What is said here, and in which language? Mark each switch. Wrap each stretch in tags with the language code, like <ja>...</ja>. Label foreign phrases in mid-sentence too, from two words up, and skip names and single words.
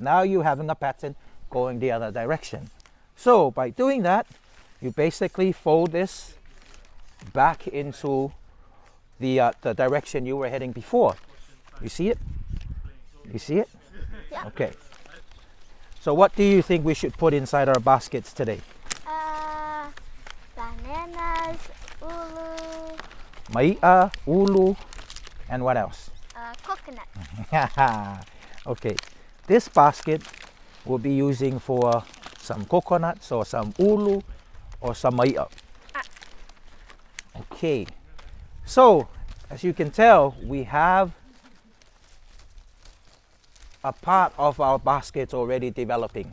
<en>Now you're having a pattern going the other direction. So by doing that, you basically fold this back into the direction you were heading before. You see it? You see it? Yeah. Okay. So what do you think we should put inside our baskets today? Bananas, ulu,</en> <haw>Maia, ulu,</haw> <en>and what else? coconut. Okay. This basket we'll be using for some coconuts or some ulu or some maia. Okay. So, as you can tell, we have a part of our baskets already developing.</en>